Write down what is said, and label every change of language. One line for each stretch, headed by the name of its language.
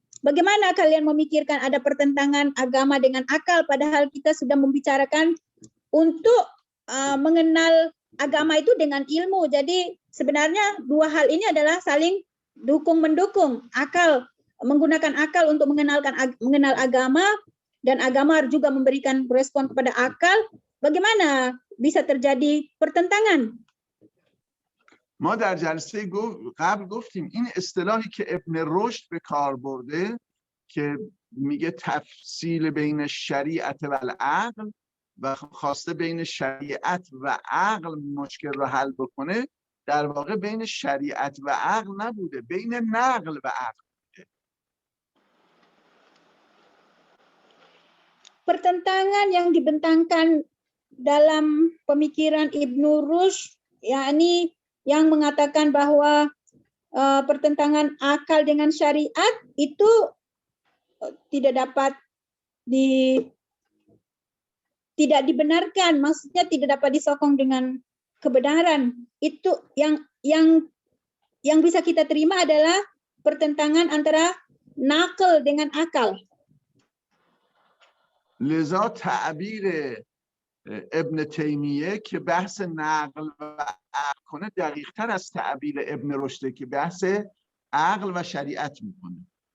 Indonesian: Bagaimana kalian memikirkan ada pertentangan agama dengan akal, padahal kita sudah membicarakan untuk mengenal agama itu dengan ilmu. Jadi sebenarnya dua hal ini adalah saling dukung-mendukung. Akal, menggunakan akal untuk mengenal agama, dan agama juga memberikan respon kepada akal. Bagaimana bisa terjadi pertentangan?
Persian: ما در جلسه قبل گفتیم این اصطلاحی که ابن رشد به کار برده که میگه تفصیل بین شریعت و العقل و خواسته بین شریعت و عقل مشکل رو حل بکنه، در واقع بین شریعت و عقل نبوده، بین نقل و عقل بوده.
Indonesian: Pertentangan yang dibentangkan dalam pemikiran Ibnu Rushd, yakni yang mengatakan bahwa pertentangan akal dengan syariat itu tidak dapat tidak dibenarkan, maksudnya tidak dapat disokong dengan kebenaran. Itu yang bisa kita terima adalah pertentangan antara nakal dengan akal.
Persian: لذا تعبیر ابن تیمیه که بحث نقل و عقل کنه دقیق تر از تعبیر ابن رشد که بحث عقل و شریعت میکنه.